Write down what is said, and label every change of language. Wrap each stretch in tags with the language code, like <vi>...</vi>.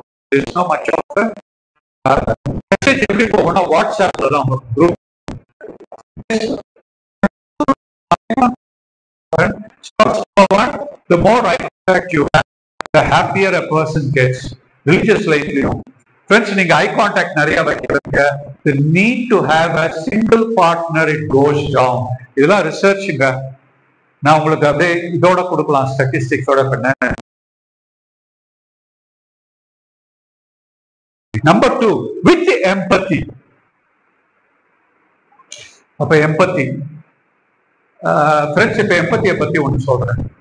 <en>There's so much of a message every on WhatsApp group. The more eye contact you have, the happier a person gets. Religious life, you know.</en> <ta>Friends, நீங்க eye contact நிறைய வைக்கிறீங்க.</ta> <en>The need to have a single partner, it goes down.</en> <ta>இதெல்லாம் ரிசர்ச்சுங்க. நான் உங்களுக்கு அப்படியே இதோட கொடுக்கலாம், ஸ்டாட்டிஸ்டிக்ஸோட பண்ண.</ta> <en>Number 2, with empathy.</en> <ta>அப்ப எம்பத்தி ஃப்ரெண்ட்ஸ், இப்ப எம்பத்தியை பத்தி ஒன்று சொல்றேன்.</ta>